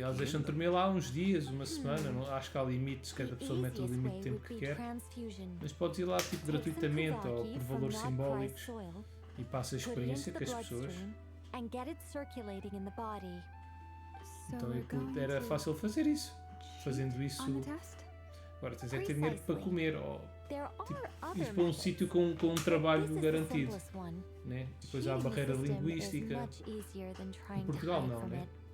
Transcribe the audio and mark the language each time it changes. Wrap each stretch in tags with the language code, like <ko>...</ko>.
<pt>E elas deixam de dormir lá uns dias, uma semana. Não, acho que há limites, cada pessoa mete o limite de tempo que quer. Mas podes ir lá tipo gratuitamente ou por valores simbólicos e passa a experiência com as pessoas.</pt> <en>And get it circulating in the body.</en> <pt>Então era fácil fazer isso. Fazendo isso. Agora tens é que ter dinheiro para comer ou tipo, ir para um sítio com um trabalho garantido. Né? Depois há a barreira linguística. Em Portugal não, né?</pt>